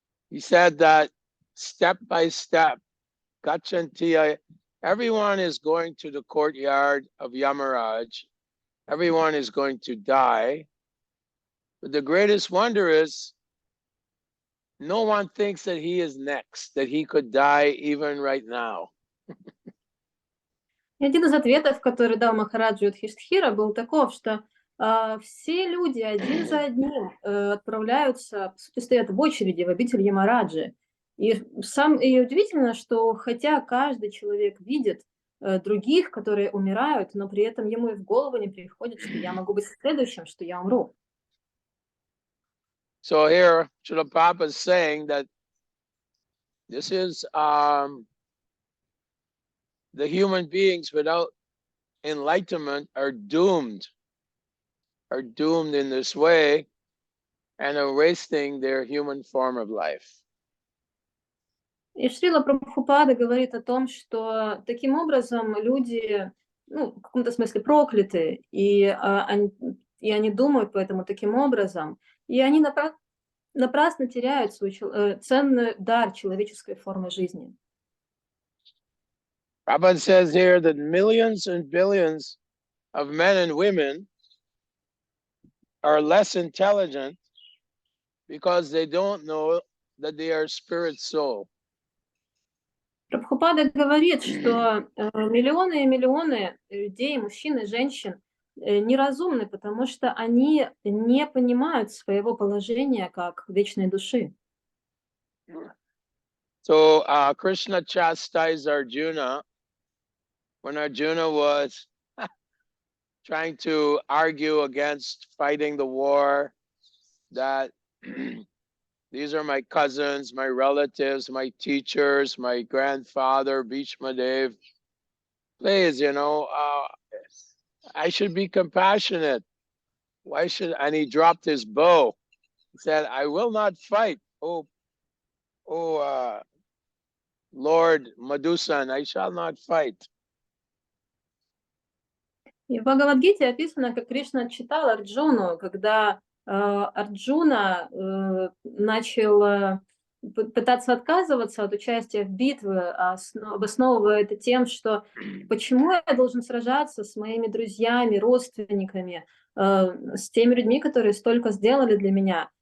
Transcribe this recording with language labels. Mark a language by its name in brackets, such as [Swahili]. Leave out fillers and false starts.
[English] He said that step by step, Gachantiya, everyone is going to the courtyard of Yamaraj. Everyone is going to die. But the greatest wonder is no one thinks that he is next, that he could die even right now. [Russian] И один из ответов, который дал Махараджа Юдхиштхира, был таков, что все люди один за одним отправляются, по сути, стоят в очереди в обитель Ямараджи. И удивительно, что хотя каждый человек видит других, которые умирают, но при этом ему и в голову не приходит, что я могу быть следующим, что я умру. [English] So here, Srila Prabhupada is saying that this is the human beings without enlightenment are doomed in this way and are wasting their human form of life. [Russian] И Шрила Прабхупада говорит о том, что таким образом люди, в каком-то смысле прокляты, и они думают поэтому таким образом, и они напрасно теряют свой ценный дар человеческой формы жизни. [English] Prabhupada says here that millions and billions of men and women are less intelligent because they don't know that they are spirit soul. [Russian] Прабхупада говорит, что миллионы и миллионы людей, мужчин и женщин неразумны, потому что они не понимают своего положения как вечной души. [English] So Krishna chastised Arjuna when Arjuna was trying to argue against fighting the war, that These are my cousins, my relatives, my teachers, my grandfather, Bhishmadev. Please, I should be compassionate. Why should, and he dropped his bow. He said, I will not fight. Oh, Lord Madhusan, I shall not fight. [Russian] И в Бхагавадгите описано, как Кришна отчитал Арджуну, когда Арджуна начал пытаться отказываться от участия в битве, обосновывая это тем, что почему я должен сражаться с моими друзьями, родственниками, с теми людьми, которые столько сделали для меня.